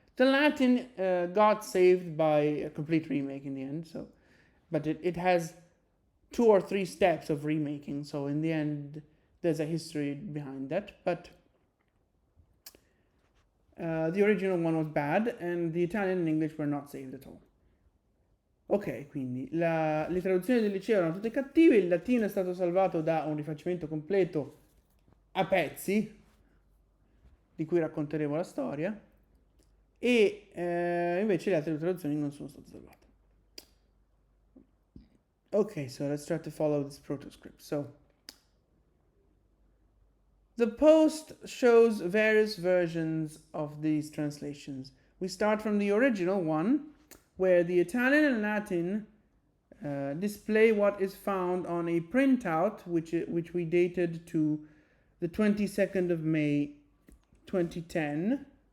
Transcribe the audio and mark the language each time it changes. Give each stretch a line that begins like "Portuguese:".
English: The Latin got saved by a complete remake in the end, so, but it has 2 or 3 steps of remaking, so in the end, there's a history behind that. But the original one was bad, and the Italian and English were not saved at all.
Italian: Ok, quindi le traduzioni del liceo erano tutte cattive, il latino è stato salvato da un rifacimento completo a pezzi, di cui racconteremo la storia, e invece le altre traduzioni non sono state salvate.
English: Okay, so let's try to follow this protoscript. So, the post shows various versions of these translations. We start from the original one, where the Italian and Latin display what is found on a printout, which we dated to the 22nd of May 2010.